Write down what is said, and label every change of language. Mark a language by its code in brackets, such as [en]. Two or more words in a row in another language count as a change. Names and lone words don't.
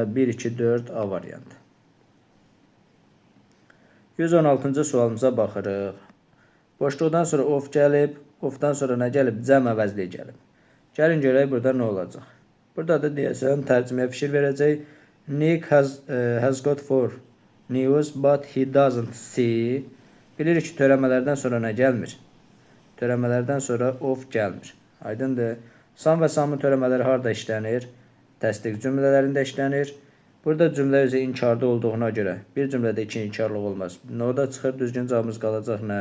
[az] 1, 2, 4, A variantı. 116-cı sualımıza baxırıq. Boşluqdan sonra of gəlib. Ofdan sonra nə gəlib? Cəm əvəzli gəlib. Gəlin görək burada nə olacaq? Burada da deyəsən tərcüməyə fikir verəcək. [en] Nick has got 4 news but he doesn't see. [az] Bilirik ki, törəmələrdən sonra nə gəlmir? Törəmələrdən sonra of gəlmir. Aydındır. Sam və samın törəmələri harada işlənir? Təsdiq cümlələrində işlənir. Burada cümlə özü inkarda olduğuna görə bir cümlədə 2 inkarlıq olmaz. O da çıxır, düzgün cavabımız qalacaq nə?